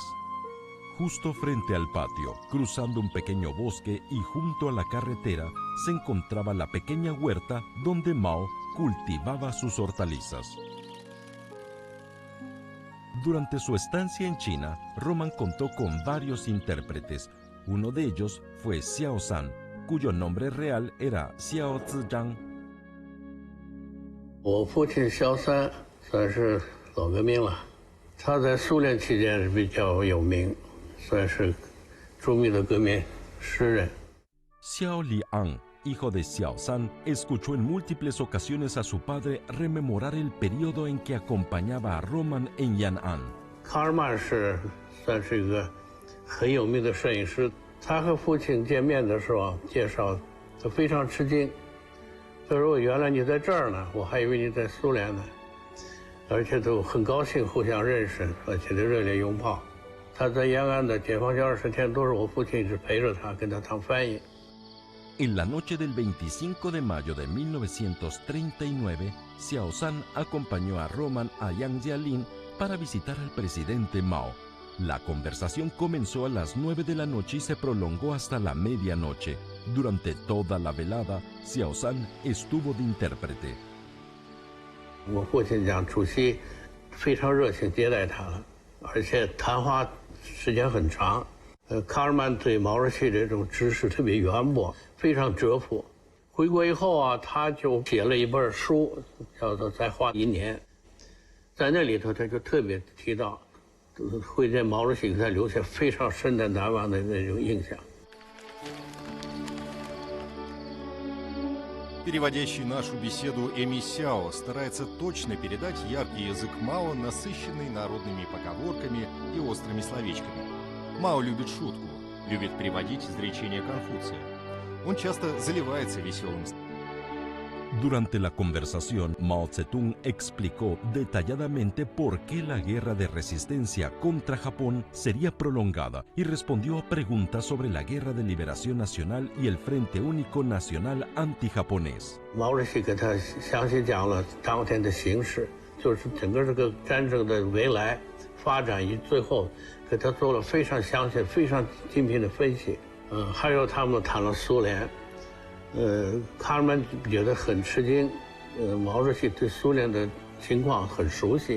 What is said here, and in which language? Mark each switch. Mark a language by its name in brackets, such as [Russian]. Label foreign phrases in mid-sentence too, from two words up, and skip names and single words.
[Spanish] Justo frente al patio, cruzando un pequeño bosque y junto a la carretera, se encontraba la pequeña huerta donde Mao cultivaba sus hortalizas. Durante su estancia en China, Roman contó con varios intérpretes. Uno de ellos fue Xiao San, cuyo nombre real era Xiao Zizhang. [Chinese] 我父亲萧三算是老革命了，他在苏联期间是比较有名，算是著名的革命诗人。 [Spanish] Xiao Liang hijo de Xiaoshan, escuchó en múltiples ocasiones a su padre rememorar el periodo en que acompañaba a Roman en Yan'an. [Chinese] 卡尔曼算是一个很有名的摄影师，他和父亲见面的时候介绍，他非常吃惊。他说：“原来你在这儿呢，我还以为你在苏联呢。” 而且都很高兴互相认识，而且都热烈拥抱。他在延安的解放前20天都是我父亲一直陪着他，跟他当翻译。 [Spanish] En la noche del 25 de mayo de 1939, Xiaoshan acompañó a Roman a Yang Jialin para visitar al presidente Mao. La conversación comenzó a las 9 de la noche y se prolongó hasta la medianoche. Durante toda la velada, Xiaoshan estuvo de intérprete. [Chinese] 我父亲讲，主席非常热情接待他了，而且谈话时间很长。卡尔曼对毛主席这种知识特别渊博，非常哲朴。回国以后啊，他就写了一本书，叫做《再画一年》。在那里头，他就特别提到，会见毛主席给他留下非常深的难忘的那种印象。 [Russian] Переводящий нашу беседу Эми Сяо старается точно передать яркий язык Мао, насыщенный народными поговорками и острыми словечками. Мао любит шутку, любит приводить изречения Конфуция. Он часто заливается веселым. [Spanish] Durante la conversación, Mao Zedong explicó detalladamente por qué la guerra de resistencia contra Japón sería prolongada y respondió a preguntas sobre la guerra de liberación nacional y el Frente Único Nacional antijaponés. [Chinese] 毛主席给他详细讲了当天的形势，就是整个这个战争的未来发展以最后给他做了非常详细、非常精辟的分析。还有他们谈了苏联。卡尔曼觉得很吃惊，毛主席对苏联的情况很熟悉。